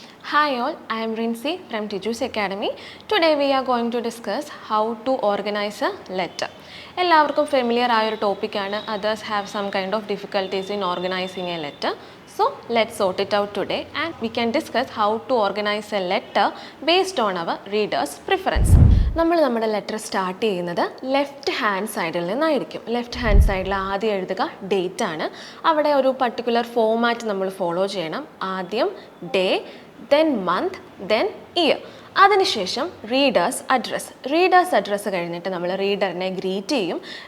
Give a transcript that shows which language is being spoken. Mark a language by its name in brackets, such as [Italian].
[English] Hi all, I am Rincy from Teachers Academy. Today we are going to discuss how to organize a letter. [Malayalam] എല്ലാവർക്കും familiar ആയ ഒരു ടോപ്പിക്കാണ്. [English] Others have some kind of difficulties in organizing a letter. So let's sort it out today and we can discuss how to organize a letter based on our reader's preference. [Malayalam] നമ്മൾ നമ്മുടെ letter start ചെയ്യുന്നത് left hand സൈഡിൽ നിന്നായിരിക്കും. Left hand സൈഡിൽ ആദ്യം എഴുതുക date ആണ്. അവിടെ ഒരു പർട്ടിക്കുലർ ഫോമാറ്റ് നമ്മൾ ഫോളോ ചെയ്യണം. ആദ്യം day, then month, then year. അതിനുശേഷം റീഡേഴ്സ് അഡ്രസ്സ് കഴിഞ്ഞിട്ട് നമ്മൾ റീഡറിനെ ഗ്രീറ്റ് ചെയ്യും.